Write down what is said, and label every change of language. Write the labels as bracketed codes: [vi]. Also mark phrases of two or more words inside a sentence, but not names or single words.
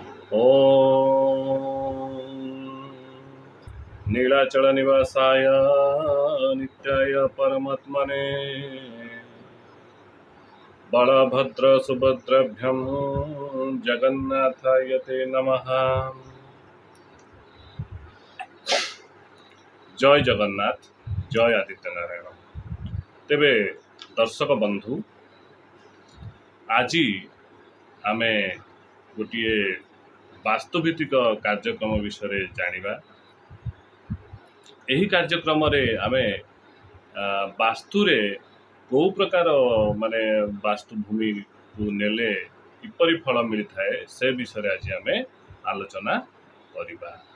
[sa] ॐ नीलाचलनिवासाय नित्याय परमात्मने बलभद्रसुभद्रभ्यं जगन्नाथाय ते नमः। [or] जय जगन्नाथ, जय आदित्यनारायण। ତେବେ ଦର୍ଶକ ବନ୍ଧୁ, ଆଜି ଆମେ ଗୋଟେ ବାସ୍ତୁଭିତ୍ତିକ କାର୍ଯ୍ୟକ୍ରମ ବିଷୟ ଜାଣିବା। ଏହି କାର୍ଯ୍ୟକ୍ରମ ରେ ଆମେ ବାସ୍ତୁରେ କୁ ପ୍ରକାର ମାନେ ବାସ୍ତୁଭୂମି କୁ ନେଲେ କିପରି [hi] फल मिलता है [or] ସେ ବିଷୟ ଆଜି ଆମେ ଆଲୋଚନା କରିବା।